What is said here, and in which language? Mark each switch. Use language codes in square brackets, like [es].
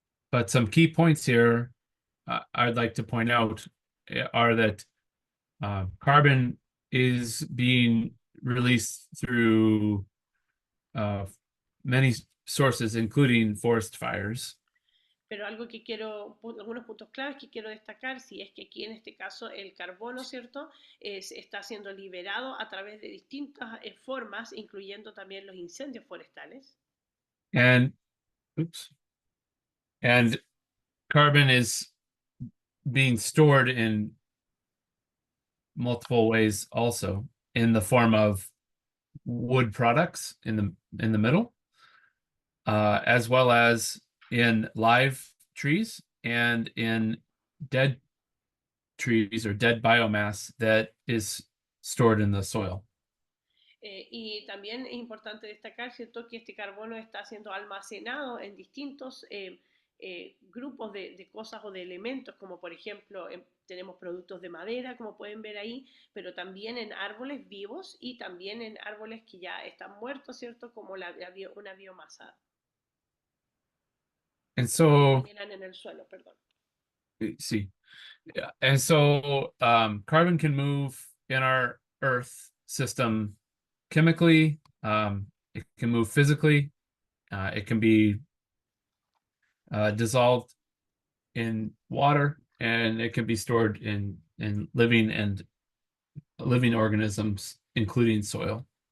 [en] But some key points here I'd like to point out are that carbon is being released through many sources, including forest fires. [es] Pero algo que algunos puntos claves que quiero destacar, si es que aquí en este caso el carbono, ¿cierto? Está siendo liberado a través de distintas formas, incluyendo también los incendios forestales. [en] And carbon is being stored in multiple ways also, in the form of wood products in the middle, as well as in live trees and in dead trees or dead biomass that is stored in the soil. [es] Y también es importante destacar, ¿cierto?, que este carbono está siendo almacenado en distintos grupos de cosas o de elementos, como por ejemplo tenemos productos de madera, como pueden ver ahí, pero también en árboles vivos y también en árboles que ya están muertos, ¿cierto?, como una biomasa. [en] And so, [es] También en el suelo, perdón. [en] see, and so carbon can move in our Earth system chemically, it can move physically, it can be dissolved in water, and it can be stored in living organisms, including soil.